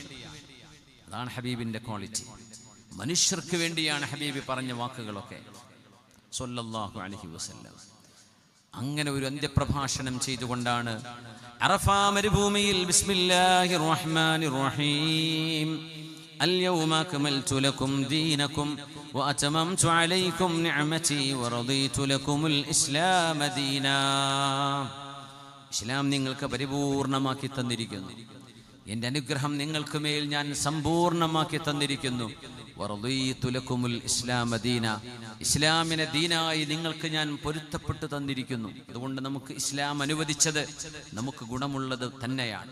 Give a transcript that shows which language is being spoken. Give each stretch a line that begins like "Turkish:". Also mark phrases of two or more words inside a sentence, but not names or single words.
Malayalam: അതാണ് ഹബീബിന്റെ ക്വാളിറ്റി. മനുഷ്യർക്ക് വേണ്ടിയാണ് ഹബീബി പറഞ്ഞ വാക്കുകളൊക്കെ
Arabic: صلى الله عليه وسلم.
Malayalam: അങ്ങനെ ഒരു അന്ത്യപ്രഭാഷണം ചെയ്തുകൊണ്ടാണ് അറഫ മരുഭൂമിയിൽ
Arabic: بسم الله الرحمن الرحيم اليوم أكملت لكم دينكم وأتممت عليكم نعمتي ورضيت لكم الإسلام دينا.
Malayalam: ഇസ്ലാം നിങ്ങൾക്ക് പരിപൂർണമാക്കി തന്നിരിക്കുന്നു. എൻ്റെ അനുഗ്രഹം നിങ്ങൾക്ക് മേൽ ഞാൻ സമ്പൂർണമാക്കി തന്നിരിക്കുന്നു.
Arabic: ورضيت لكم الإسلام دينا,
Malayalam: ഇസ്ലാമിനെ ദീനായി നിങ്ങൾക്ക് ഞാൻ പൊരുത്തപ്പെട്ടു തന്നിരിക്കുന്നു. അതുകൊണ്ട് നമുക്ക് ഇസ്ലാം അനുവദിച്ചത് നമുക്ക് ഗുണമുള്ളത് തന്നെയാണ്.